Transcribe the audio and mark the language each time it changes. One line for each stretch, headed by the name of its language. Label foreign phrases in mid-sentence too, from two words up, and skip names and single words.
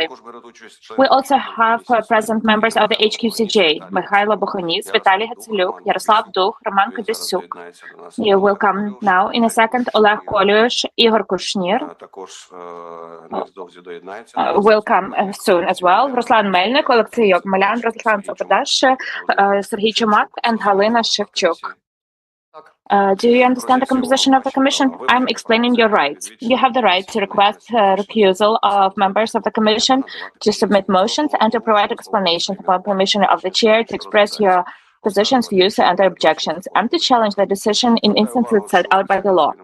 English: We also have present members of the HQCJ: Михайло Богоніс, Віталій Гацелюк, Ярослав Дух, Роман Кадисюк. You will come now in a second. Олег Колюш, Ігор Кушнір will come soon as well. Руслан Мельник, Олексій Омелян, Руслан Сабодаш, Сергій Чумак, and Галина Шевчук. Do you understand the composition of the commission? I'm explaining your rights. You have the right to request recusal of members of the commission, to submit motions, and to provide explanations upon permission of the chair to express your positions, views, and objections, and to challenge the decision in instances set out by the law.